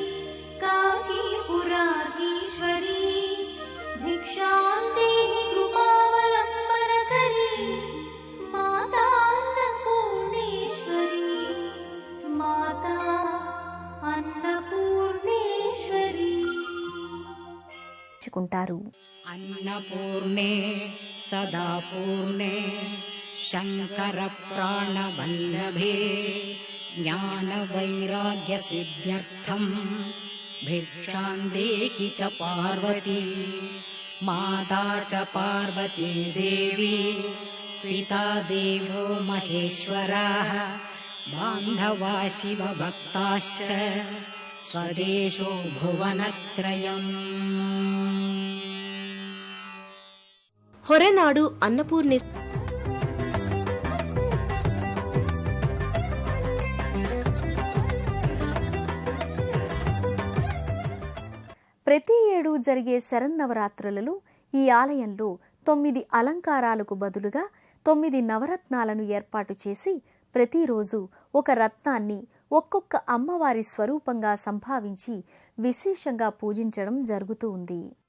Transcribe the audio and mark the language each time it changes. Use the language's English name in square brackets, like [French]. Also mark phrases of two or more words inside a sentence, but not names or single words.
[Sanskrit] కాశీపురాధీశ్వరీ భిక్షాం దేహి కృపావలంబనకరీ మాతాన్నపూర్ణేశ్వరీ మాతా అన్నపూర్ణేశ్వరీ [Telugu] కుంటారు. [Sanskrit] अन्नपूर्णे सदा पूर्णे शङ्करप्राणवल्लभे ज्ञानवैराग्यसिद्ध्यर्थं भिक्षां देहि च पार्वती माता च पार्वती देवी पिता देवो महेश्वरः बान्धवा शिवभक्ताश्च स्वदेशो भुवनत्रयम्. [Telugu] హొరనాడు అన్నపూర్ణి ప్రతి ఏడు జరిగే శరన్నవరాత్రులలో ఈ ఆలయంలో 9 అలంకారాలకు బదులుగా 9 నవరత్నాలను ఏర్పాటు చేసి ప్రతిరోజు ఒక రత్నాన్ని ఒక్కొక్క అమ్మవారి స్వరూపంగా సంభావించి విశేషంగా పూజించడం జరుగుతూ ఉంది.